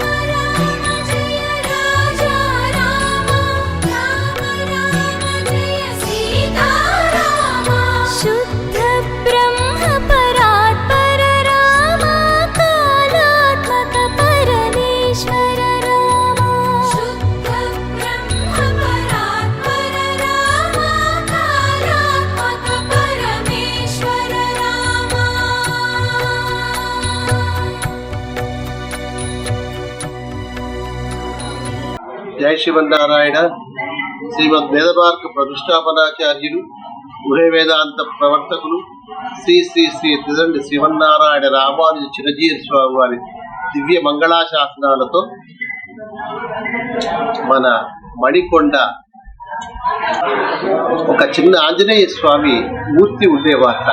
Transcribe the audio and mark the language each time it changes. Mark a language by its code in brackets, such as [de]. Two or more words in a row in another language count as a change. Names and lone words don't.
[sa] राम जय राजा राम राम राम जय सीता राम शुद्ध ब्रह्म परात्पर राम कालात्मक परमेश्वर राम शुद्ध ब्रह्म परात्पर राम कालात्मक परमेश्वर राम [te] జై శ్రీమన్నారాయణ. శ్రీమద్ వేదమార్గ ప్రతిష్టాపనాచార్యులు ఉభయ వేదాంత ప్రవర్తకులు శ్రీ శ్రీ శ్రీ తిదండి శ్రీమన్నారాయణ రామానుజ చిరంజీవి స్వామి వారి దివ్య మంగళాశాసనాలతో మన మణికొండ ఒక చిన్న ఆంజనేయ స్వామి మూర్తి ఉండేవారట.